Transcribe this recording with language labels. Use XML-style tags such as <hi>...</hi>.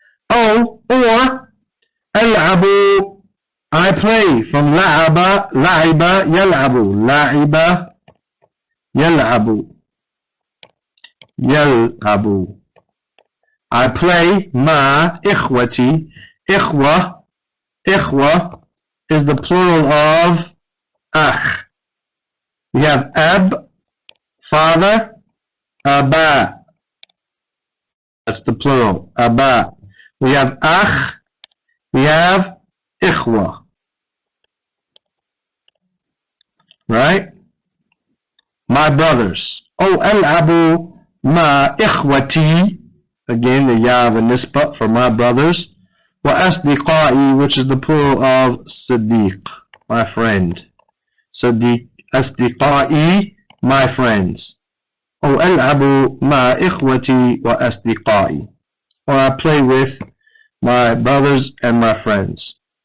<ar>Oh, or ألعب,</ar> <en>I play, from</en> <ar>لعب, لعب, يلعب, لعب, يلعب, يلعب. I play مع إخوتي. إخوة, إخوة</ar> <en>is the plural of</en> <ar>أخ.</ar> <en>We have أب, father, أبا. That's the plural, أبا. We have أخ, we have إخوة. Right? My brothers.</en> <ar>Oh, ألعب مع إخوتي.</ar> <en>Again, the ya of a nisbah for my brothers. وأصدقائي, which is the plural of صديق, my friend.</en> <ar>صديق, أصدقائي,</ar> <en>my friends.</en> <ar>Oh, ألعب مع إخوتي وأصدقائي.</ar> <en>Or I play with my brothers and my friends.</en>